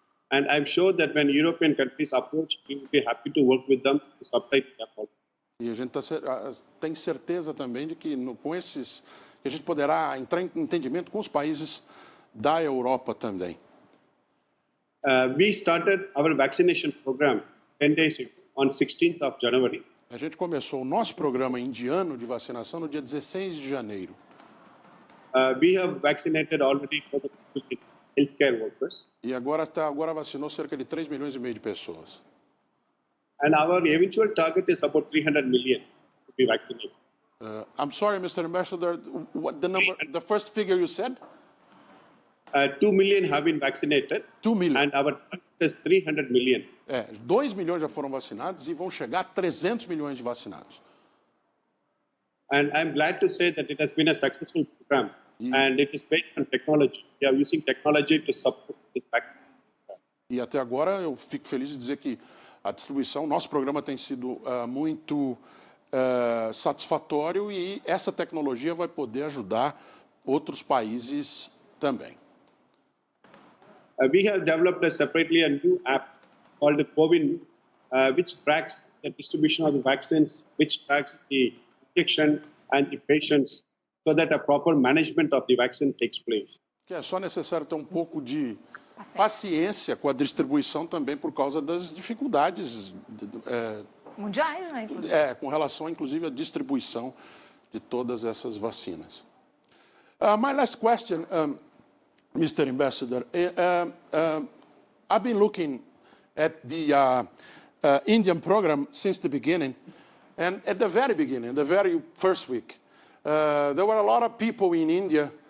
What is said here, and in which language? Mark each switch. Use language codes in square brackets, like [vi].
[en] And I'm sure that when European countries approach, we will be happy to work with them to supply their quality. [pt] E a gente tem certeza também de que com esses que a gente poderá entrar em entendimento com os países da Europa também. [en] We started our vaccination program 10 days ago, on 16th of January. [pt] A gente começou o nosso programa indiano de vacinação no dia 16 de janeiro. [en] We have vaccinated already for the healthcare workers. [pt] E agora vacinou cerca de 3 milhões e meio de pessoas. [en] And our eventual target is about 300 million to be vaccinated. I'm sorry, Mr. Ambassador, what the first figure you said? 2 million have been vaccinated. 2 million. And our target is 300 million. [pt] 2 milhões já foram vacinados e vão chegar a 300 milhões de vacinados. [en] And I'm glad to say that it has been a successful program. And it is based on technology. We are using technology to support this vaccine. [pt] E até agora eu fico feliz de dizer que a distribuição, nosso programa tem sido muito satisfatório e essa tecnologia vai poder ajudar outros países também. [en] We have developed separately a new app called the Covid, which tracks the distribution of the vaccines, which tracks the injection and the patients, so that a proper management of the vaccine takes place. [pt] Que é só necessário ter um pouco de paciência com a distribuição também por causa das dificuldades mundiais, né, inclusive. Com relação, inclusive, à distribuição de todas essas vacinas. [en] My last question, Mr. Ambassador, I've been looking at the Indian program since the beginning, and at the very beginning, the very first week, there were a lot of people in India